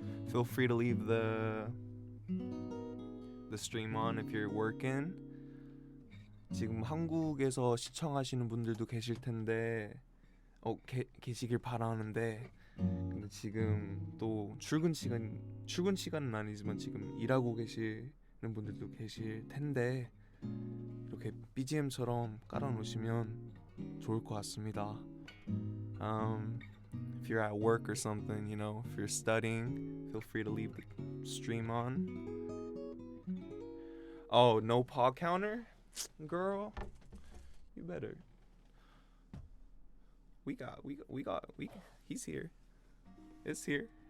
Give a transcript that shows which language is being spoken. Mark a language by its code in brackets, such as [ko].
[en] Feel free to leave the stream on if you're working. [ko] 지금 한국에서 시청하시는 분들도 계실 텐데 계시길 바라는데, 근데 지금 또 출근 시간은 아니지만 지금 일하고 계시는 분들도 계실 텐데, 이렇게 BGM처럼 깔아놓으시면 좋을 것 같습니다. [en] If you're at work or something, you know, if you're studying, feel free to leave the stream on. Oh, no paw counter? Girl, you better. He's here. It's here.